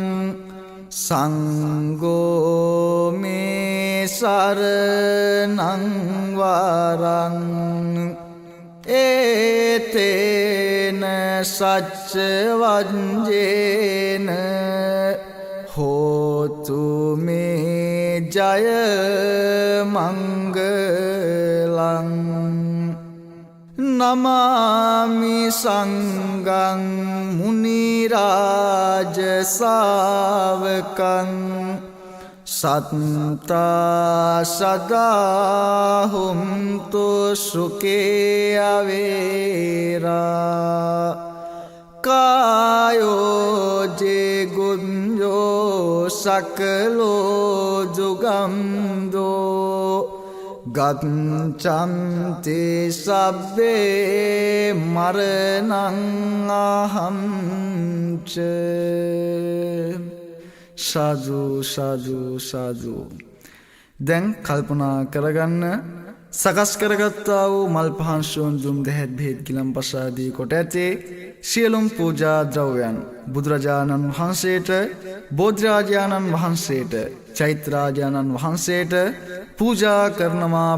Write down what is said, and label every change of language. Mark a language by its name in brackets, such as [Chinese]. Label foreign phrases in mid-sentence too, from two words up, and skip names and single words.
[Pali] සංඝෝ මේ සරණං වරං ඒතේන සච්ච වංජේන හෝතු මේ ජය මංගලං නමාමි සංඝං මුනි රාජ ශාවකං සත්තා සදා හුන්තු සුඛේ අවේරා කායෝ ජේ ගුඤ්ජෝ සකලෝ ජුගම්දෝ ගච්ඡන්ති සබ්බේ මරණං අහංච සාදු සාදු සාදු. [Sinhala] දැන් කල්පනා කරගන්න සකස් කරගත්තා වූ මල් පහන් ශෝන් දුම් දෙහැත් බෙහෙත් ගිලම්පසාදී කොට ඇතේ සියලුම් පූජා ද්‍රව්‍යයන් බුදුරජාණන් වහන්සේට, බෝධිරාජාණන් වහන්සේට, චෛත්‍යරාජාණන් වහන්සේට පූජා කරනවා.